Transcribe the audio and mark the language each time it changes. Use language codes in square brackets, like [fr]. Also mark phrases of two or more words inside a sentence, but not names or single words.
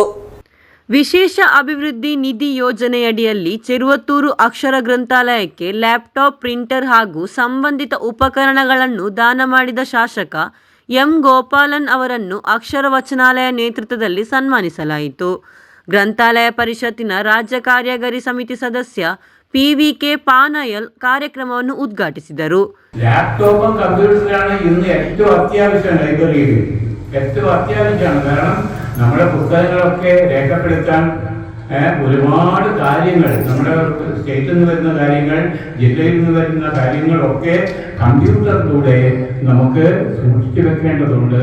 [kn] ವಿಶೇಷ ಅಭಿವೃದ್ಧಿ ನಿಧಿ ಯೋಜನೆಯಡಿಯಲ್ಲಿ ಚೆರುವತ್ತೂರು ಅಕ್ಷರ ಗ್ರಂಥಾಲಯಕ್ಕೆ ಲ್ಯಾಪ್ಟಾಪ್, ಪ್ರಿಂಟರ್ ಹಾಗೂ ಸಂಬಂಧಿತ ಉಪಕರಣಗಳನ್ನು ದಾನ ಮಾಡಿದ ಶಾಸಕ ಎಂ ಗೋಪಾಲನ್ ಅವರನ್ನು ಅಕ್ಷರ ವಚನಾಲಯ ನೇತೃತ್ವದಲ್ಲಿ ಸನ್ಮಾನಿಸಲಾಯಿತು. ಗ್ರಂಥಾಲಯ ಪರಿಷತ್ತಿನ ರಾಜ್ಯ ಕಾರ್ಯಕಾರಿ ಸಮಿತಿ ಸದಸ್ಯ PVK ಪಾನಯಲ್ ಕಾರ್ಯಕ್ರಮವನ್ನು ಉದ್ಘಾಟಿಸಿದರು. [ml] ലാപ്ടോപ്പും കമ്പ്യൂട്ടറാണ് ഇന്ന് ഏറ്റവും അത്യാവശ്യം ലൈബ്രറിയിൽ, ഏറ്റവും അത്യാവശ്യമാണ്. കാരണം നമ്മുടെ പുസ്തകങ്ങളൊക്കെ രേഖപ്പെടുത്താൻ ഒരുപാട് കാര്യങ്ങൾ, നമ്മുടെ സ്റ്റേറ്റിൽ നിന്ന് വരുന്ന കാര്യങ്ങൾ, ജില്ലയിൽ നിന്ന് വരുന്ന കാര്യങ്ങളൊക്കെ കമ്പ്യൂട്ടറിലൂടെ നമുക്ക് സൂക്ഷിച്ചു വെക്കേണ്ടതുണ്ട്.